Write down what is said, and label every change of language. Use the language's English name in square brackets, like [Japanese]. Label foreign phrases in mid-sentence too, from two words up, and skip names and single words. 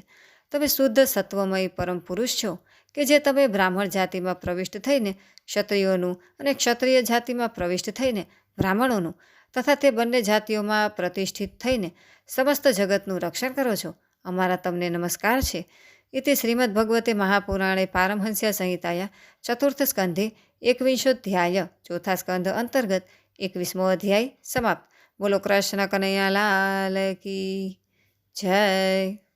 [Gujarati] તમે શુદ્ધ સત્વમય પરમ પુરુષ છો કે જે તમે બ્રાહ્મણ જાતિમાં પ્રવિષ્ટ થઈને ક્ષત્રિયોનું અને ક્ષત્રિય જાતિમાં પ્રવિષ્ટ થઈને બ્રાહ્મણોનું તથા તે બંને જાતિઓમાં પ્રતિષ્ઠિત થઈને સમસ્ત જગતનું રક્ષણ કરો છો. અમારા તમને નમસ્કાર છે. [Sanskrit] इति श्रीमद्भगवते महापुराणे पारमहंस्या संहिताया चतुर्थ स्कंधे 21 [Gujarati] ચોથા સ્કંધ અંતર્ગત 21મો અધ્યાય સમાપ્ત। [Hindi] बोलो कृष्ण कन्हैया लाल की जय।